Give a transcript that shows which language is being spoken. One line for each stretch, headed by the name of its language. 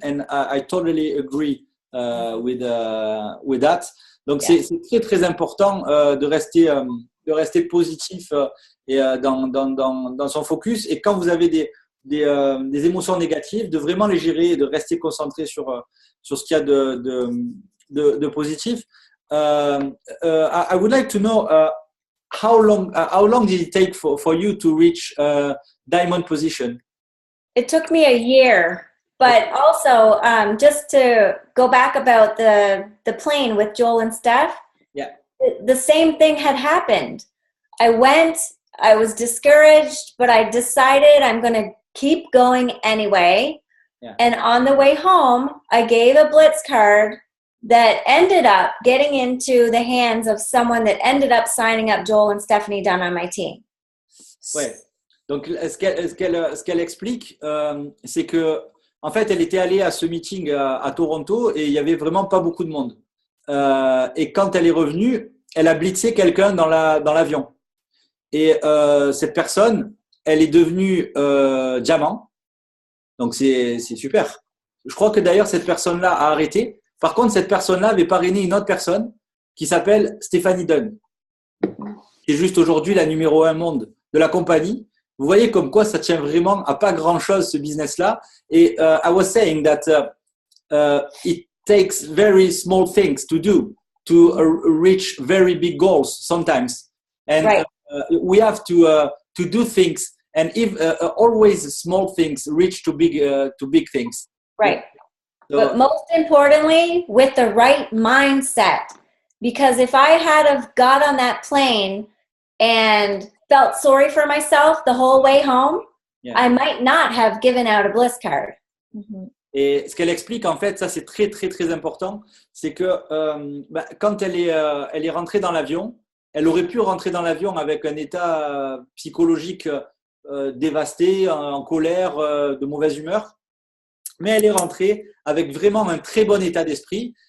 English: And I totally agree with that.
French: Donc, c'est très très important de rester positif et dans son focus. Et quand vous avez des émotions négatives, de vraiment les gérer et de rester concentré sur ce qu'il y a de positif.
English: I would like to know how long did it take for you to reach diamond position? It took me a year, but also just to go back about the plane with Joel and Steph. Yeah, the same thing had happened. I was discouraged, but I decided I'm going to keep going anyway. Yeah. And on the way home, I gave a Blitz card that ended up getting into the hands of someone that ended up signing up Joel and Stephanie Dunn on my team.
French: Ouais. Donc, ce qu'elle explique, c'est que En fait, elle était allée à ce meeting à Toronto et il y avait vraiment pas beaucoup de monde. Et quand elle est revenue, elle a blitzé quelqu'un dans l'avion. Et cette personne, elle est devenue diamant. Donc c'est super. Je crois que d'ailleurs cette personne-là a arrêté. Par contre, cette personne-là avait parrainé une autre personne qui s'appelle Stéphanie Dunn, qui est juste aujourd'hui la numéro 1 monde de la compagnie. Vous voyez comme quoi ça tient vraiment à pas grand-chose ce business-là.
English: Et I was saying that it takes very small things to do to reach very big goals sometimes. And Right. We have to do things, and if always small things reach to big things. Right. So, But most importantly, with the right mindset. Because if I had have got on that plane and felt sorry for myself the whole way home, yeah. I might not have given out a bliss card.
French: Et ce qu'elle explique, en fait, ça c'est très très très important, c'est que quand elle est rentrée dans l'avion, elle aurait pu rentrer dans l'avion avec un état psychologique dévasté, en colère, de mauvaise humeur, mais elle est rentrée avec vraiment un très bon état d'esprit.